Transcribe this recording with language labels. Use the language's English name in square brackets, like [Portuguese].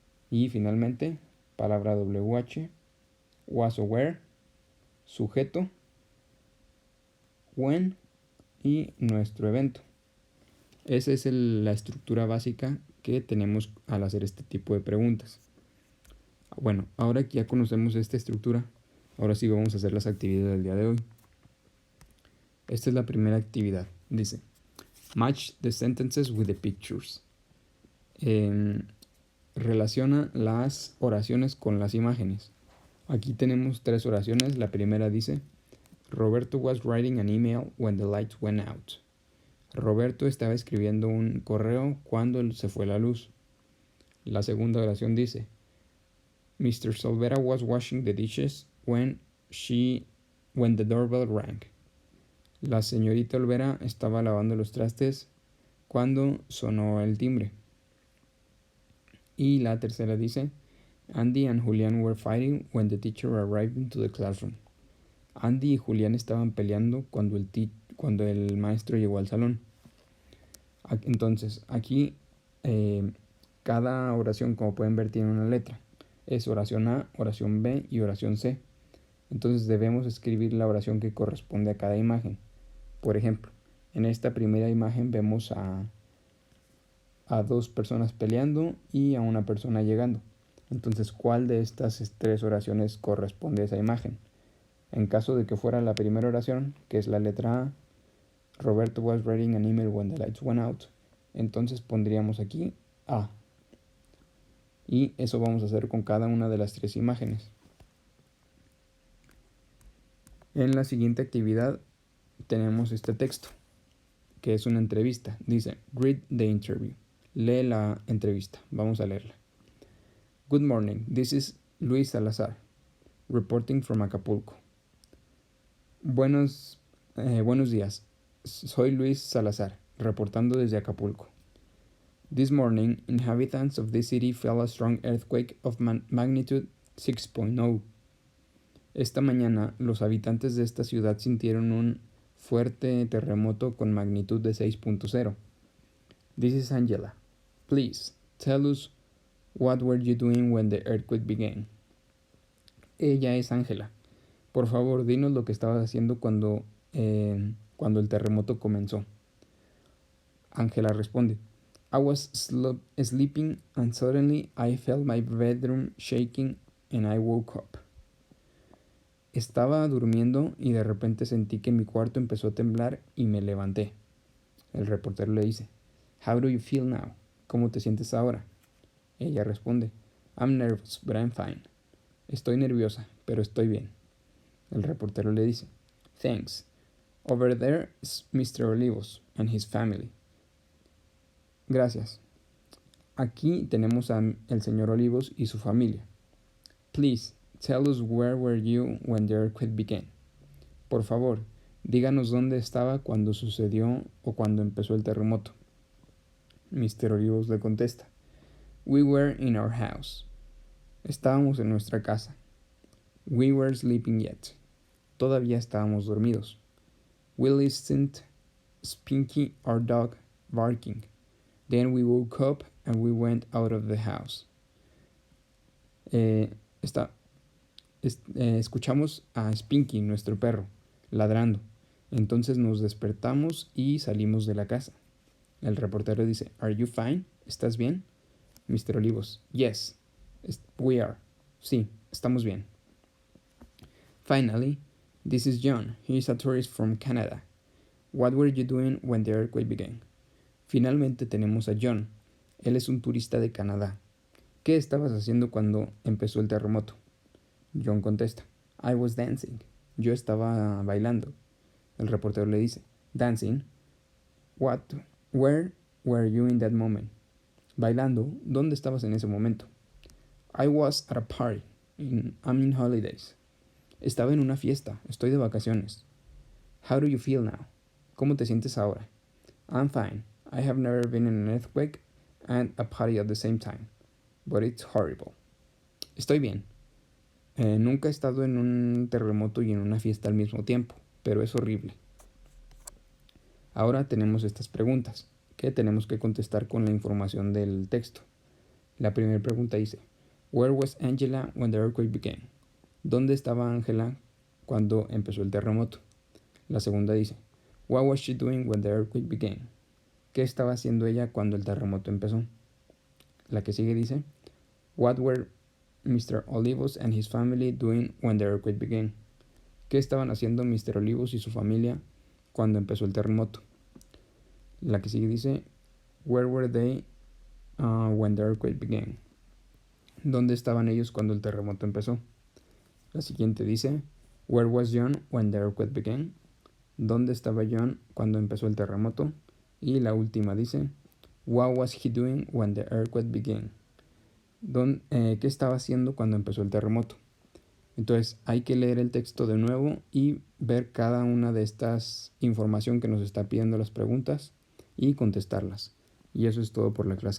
[Spanish] Y finalmente, palabra WH, was o were, sujeto, when y nuestro evento. Esa es la estructura básica que tenemos al hacer este tipo de preguntas. Bueno, ahora que ya conocemos esta estructura, ahora sí vamos a hacer las actividades del día de hoy. Esta es la primera actividad. Dice, [English] match the sentences with the pictures. [Spanish] Relaciona las oraciones con las imágenes. Aquí tenemos 3 oraciones. La primera dice, [English] Roberto was writing an email when the lights went out. [Spanish] Roberto estaba escribiendo un correo cuando se fue la luz. La segunda oración dice, Mr. [English] Solvera was washing the dishes when the doorbell rang. [Spanish] La señorita Olvera estaba lavando los trastes cuando sonó el timbre. Y la tercera dice, [English] Andy and Julian were fighting when the teacher arrived into the classroom. [Spanish] Andy y Julián estaban peleando cuando el maestro llegó al salón. Entonces, aquí cada oración, como pueden ver, tiene una letra. Es oración A, oración B y oración C. Entonces debemos escribir la oración que corresponde a cada imagen. Por ejemplo, en esta primera imagen vemos a 2 personas peleando y a una persona llegando. Entonces, ¿cuál de estas 3 oraciones corresponde a esa imagen? En caso de que fuera la primera oración, que es la letra A, [English] Roberto was writing an email when the lights went out, [Spanish] entonces pondríamos aquí A. Y eso vamos a hacer con cada una de las 3 imágenes. En la siguiente actividad tenemos este texto, que es una entrevista. Dice, [English] read the interview. [Spanish] Lee la entrevista. Vamos a leerla. [English] Good morning, this is Luis Salazar, reporting from Acapulco. [Spanish] Buenos días, soy Luis Salazar, reportando desde Acapulco. [English] This morning, inhabitants of this city felt a strong earthquake of magnitude 6.0. [Spanish] Esta mañana, los habitantes de esta ciudad sintieron un fuerte terremoto con magnitud de 6.0. [English] This is Angela. Please, tell us what were you doing when the earthquake began. [Spanish] Ella es Ángela. Por favor, dinos lo que estabas haciendo cuando el terremoto comenzó. Ángela responde, [English] I was sleeping and suddenly I felt my bedroom shaking and I woke up. [Spanish] Estaba durmiendo y de repente sentí que mi cuarto empezó a temblar y me levanté. El reportero le dice, [English] How do you feel now? [Spanish] ¿Cómo te sientes ahora? Ella responde, [English] I'm nervous, but I'm fine. [Spanish] Estoy nerviosa, pero estoy bien. El reportero le dice, [English] Thanks. Over there is Mr. Olivos and his family. [Spanish] Gracias. Aquí tenemos al señor Olivos y su familia. [English] Please, tell us where were you when the earthquake began. [Spanish] Por favor, díganos dónde estaba cuando sucedió o cuando empezó el terremoto. [English] Mr. Olivos [Spanish] le contesta, [English] We were in our house. [Spanish] Estábamos en nuestra casa. [English] We were sleeping yet. [Spanish] Todavía estábamos dormidos. [English] We listened Spinky, our dog, barking. Then we woke up and we went out of the house. [Spanish] Escuchamos a Spinky, nuestro perro, ladrando. Entonces nos despertamos y salimos de la casa. El reportero dice, [English] ¿Are you fine? [Spanish] ¿Estás bien? [English] Mr. Olivos, yes, we are. [Spanish] Sí, estamos bien. [English] Finally, this is John. He is a tourist from Canada. What were you doing when the earthquake began? [Spanish] Finalmente tenemos a John. Él es un turista de Canadá. ¿Qué estabas haciendo cuando empezó el terremoto? John contesta, [English] I was dancing. [Spanish] Yo estaba bailando. El reportero le dice, [English] Dancing? What? Where were you in that moment? [Spanish] Bailando, ¿dónde estabas en ese momento? [English] I was at a party. I'm in holidays. [Spanish] Estaba en una fiesta. Estoy de vacaciones. [English] How do you feel now? [Spanish] ¿Cómo te sientes ahora? [English] I'm fine. I have never been in an earthquake and a party at the same time. But it's horrible. [Spanish] Estoy bien. Nunca he estado en un terremoto y en una fiesta al mismo tiempo, pero es horrible. Ahora tenemos estas preguntas que tenemos que contestar con la información del texto. La primera pregunta dice, [English] Where was Angela when the earthquake began? [Spanish] ¿Dónde estaba Angela cuando empezó el terremoto? La segunda dice, [English] What was she doing when the earthquake began? [Spanish] ¿Qué estaba haciendo ella cuando el terremoto empezó? La que sigue dice, [English] What were Mr. Olivos and his family doing when the earthquake began? [Spanish] ¿Qué estaban haciendo Mr. Olivos y su familia cuando empezó el terremoto? La que sigue dice, [English] Where were they when the earthquake began? [Spanish] ¿Dónde estaban ellos cuando el terremoto empezó? La siguiente dice, [English] Where was John when the earthquake began? [Spanish] ¿Dónde estaba John cuando empezó el terremoto? Y la última dice, [English] What was he doing when the earthquake began? [Spanish] ¿Qué estaba haciendo cuando empezó el terremoto? Entonces hay que leer el texto de nuevo y ver cada una de estas información que nos está pidiendo las preguntas y contestarlas. Y eso es todo por la clase de